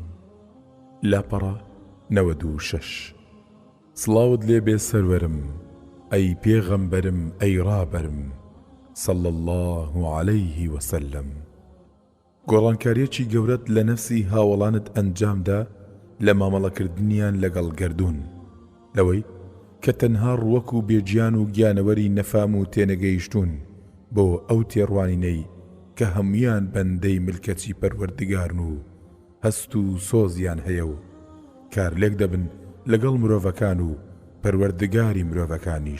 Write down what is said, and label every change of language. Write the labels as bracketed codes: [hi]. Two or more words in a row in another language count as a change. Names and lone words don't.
[ckb] لاپەڕە 96. سڵاوت لێ بێ سەروەرم ئەی پێغەمبەرم ئەی ڕابەرم [ar] صلى الله عليه وسلم. [ckb] گۆڕانکاریەکی گەورەت لە نەفسی هاوڵانت ئەنجامدا لە مامەڵەکردنیان لەگەڵ گەردوون، لەوەی کە تەنها ڕوەک و بێجیان و گیانەوەری نەفام و تێنەگەیشتون بۆ ئەو تێڕوانینەی کە هەمویان بەندەی ملکەتی پەروەردگارن و هەست و سۆزیان هەیە و کار لێک دەبن لەگەڵ مرۆڤەکان و پەروەردگاری مرۆڤەکانیش.